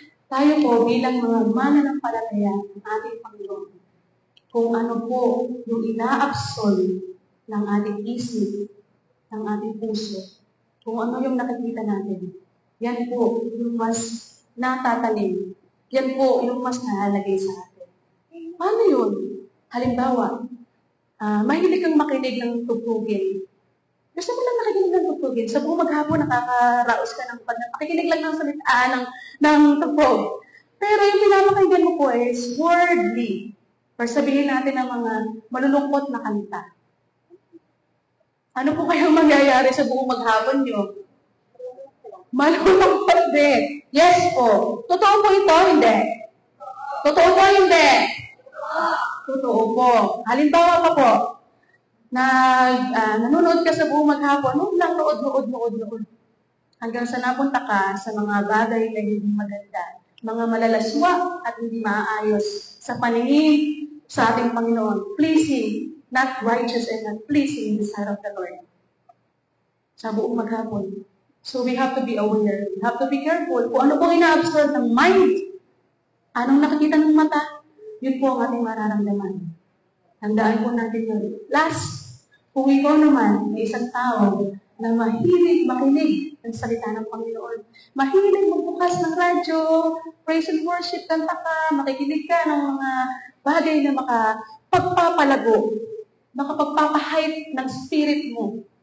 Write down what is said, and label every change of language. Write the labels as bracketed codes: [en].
[tl] Tayo po, bilang mga mananampalataya ng ating Panginoon, kung ano po yung ina-absolve ng ating isip, ng ating puso, kung ano yung nakikita natin, yan po yung mas natatanim. Yan po yung mas nalalagay sa atin. Paano yun? Halimbawa, mahilig kang makinig ng tugtugin. Gusto mo lang nakikinig ng tugtugin. Sa buong maghapon, nakakaraos ka ng pakikinig lang ng salita ng tugtog. Pero yung pinapakinggan mo po [en] is worldly. [tl] Or sabihin natin ng mga malulungkot na kanta. Ano po kayang mangyayari sa buong maghapon nyo? Malulungkot din. Yes po. Totoo po ito, hindi? Totoo po, hindi? Totoo po. Halimbawa pa po, nanonood ka sa buong maghapon, nood. Hanggang sa napunta ka sa mga bagay na hindi maganda, mga malalaswa at hindi maayos sa paningin sa ating Panginoon. [en] Pleasing, not righteous and not pleasing in the sight of the Lord. [tl] Sa buong maghapon. [en] So we have to be aware. We have to be careful. [tl] Kung ano pong ina-absorb ng mind, anong nakikita ng mata, yun po ang ating mararamdaman. Tandaan po natin yun. Last, kung ikaw naman may isang tao na mahilig makinig ng salita ng Panginoon, mahilig magbukas ng radyo, [en] praise and worship, [tl] kanta ka, makikinig ka ng mga bagay na makapagpapalago, makapagpapahype ng spirit mo.